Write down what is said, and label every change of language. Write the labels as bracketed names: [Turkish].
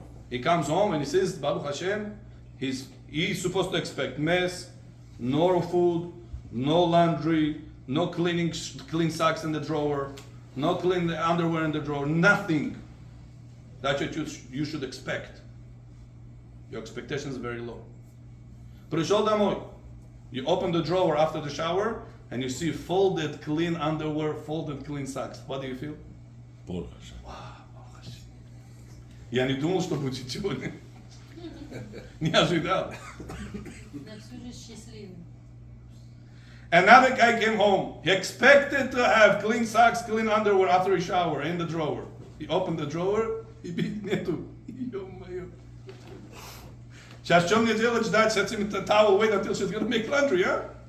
[English] He comes home and he says, Baruch Hashem, he's supposed to expect mess, no food, no laundry, no clean socks in the drawer, no clean underwear in the drawer, nothing. That's what you should expect. Your expectations are very low. [Russian] Prishol Damoy, [English] you open the drawer after the shower and you see folded clean underwear, folded clean socks. What do you feel? Baruch Hashem. [Russian] Я не думал, что будет сегодня. Не ожидал. На всю жизнь счастливым. [English] Another guy came home. He expected to have clean socks, clean underwear after he showered in the drawer. He opened the drawer, [Russian] и нету. Ё-моё. Сейчас что мне делать? Ждать с этим [English] towel, wait until she's going to make laundry, huh?